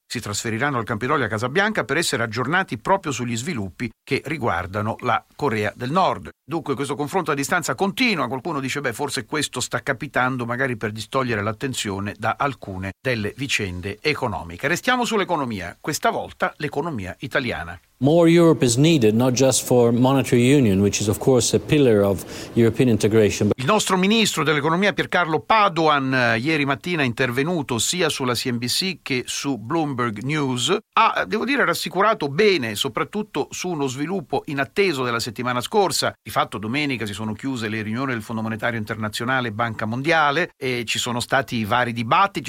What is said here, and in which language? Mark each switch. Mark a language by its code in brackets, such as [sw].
[it] Si trasferiranno al Campidoglio, a Casa Bianca, per essere aggiornati proprio sugli sviluppi che riguardano la Corea del Nord. Dunque questo confronto a distanza continua. Qualcuno dice forse questo sta capitando magari per distogliere l'attenzione da alcune delle vicende economiche. Restiamo sull'economia, questa volta l'economia italiana. [en] More Europe is needed, not just for monetary union, which is of course a pillar of European integration. [it] Il nostro ministro dell'economia Piercarlo Padoan ieri mattina è intervenuto sia sulla CNBC che su Bloomberg News. Rassicurato bene, soprattutto su uno sviluppo inatteso della settimana scorsa. Di fatto domenica si sono chiuse le riunioni del Fondo Monetario Internazionale e Banca Mondiale e ci sono stati vari dibattiti.